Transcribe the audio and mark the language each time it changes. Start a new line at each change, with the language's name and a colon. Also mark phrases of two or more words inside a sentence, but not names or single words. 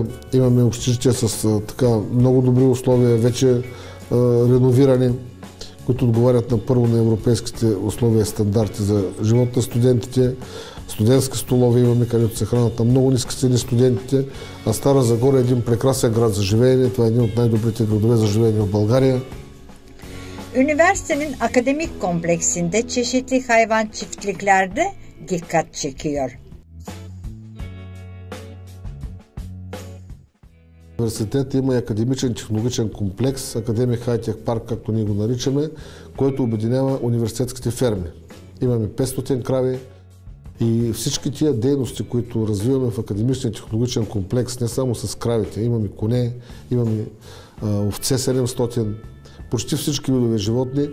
Bulgarian: Имаме общежития с много добри условия, вече реновирани, които отговарят на европейските условия и стандарти за живот на студентите. Студентски столове имаме, където се хранят на много ниски цени студентите. А Стара Загора е един прекрасен град за живеене. Това е един от най-добрите градове за живеене в България.
Turkish: Üniversitenin akademik kompleksinde çeşitli hayvan çiftliklerde dikkat çekiyor.
Bulgarian: Университет има и академичен технологичен комплекс, Академик Хай-Тех парк, както ние го наричаме, който обединява университетските ферми. Имаме 500 крави и всички тия дейности, които развиваме в академичния технологичен комплекс, не само с кравите, имаме коне, имаме овце 700, почти всички видове животни.